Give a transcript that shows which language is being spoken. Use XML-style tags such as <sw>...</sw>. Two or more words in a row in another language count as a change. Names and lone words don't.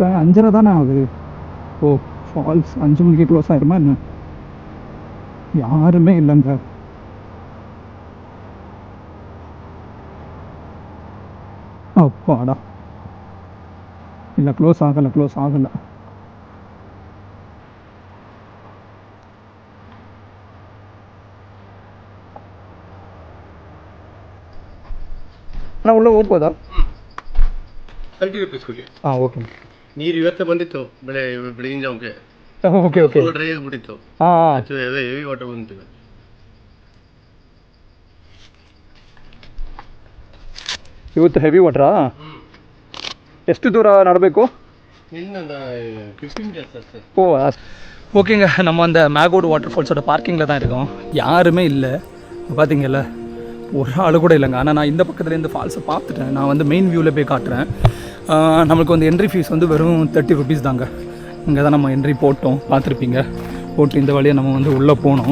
<ta>பார்த்தேன் 5:30 தானே ஆகுது. ஓ ஃபால்ஸ் 5 மணிக்கு க்ளோஸ் ஆயிருமா என்ன? யாருமே இல்லைங்க. அப்பாடா, இல்லை க்ளோஸ் ஆகலை.</ta> <kn>ಅಣ್ಣ ಉள்ள ಹೋಗ್ಬೋದಾ? 30 rupees ಕೊಡಿ. ಹಾಂ ಓಕೆ. ನೀರು ಇವತ್ತೇ ಬಂದಿತ್ತು ಬೆಳಗಿನ ಜಾವಕ್ಕೆ. ಓಕೆ ಡ್ರೈ ಆಗಿಬಿಟ್ಟಿತ್ತು. ಹಾಂ ಅದು</kn> <en>heavy water</en> <kn>ಬಂತು. ಇವತ್ತು</kn> <en>heavy watra?</en> <kn>ಎಷ್ಟು ದೂರ ನಡಬೇಕು? ಇನ್ನೊಂದು 15 minutes ಸರ್.</kn> <ta>ஓ ஓகேங்க, நம்ம அந்த மேகோட் வாட்டர் ஃபால்ஸோட பார்க்கிங்கில் தான் இருக்கோம். யாருமே இல்லை பார்த்தீங்கல்ல, ஒரு ஆள் கூட இல்லைங்க. ஆனால் நான் இந்த பக்கத்துலேருந்து ஃபால்ஸை பார்த்துட்டேன். நான் வந்து மெயின் வியூவில் போய் காட்டுறேன். நம்மளுக்கு வந்து</ta> <en>entry fees</en> <ta>வந்து வெறும் 30 rupees தாங்க. இங்கே தான் நம்ம என்ட்ரி போட்டோம், பார்த்துருப்பீங்க. போட்டு இந்த வழியை நம்ம வந்து உள்ளே போனோம்.</ta>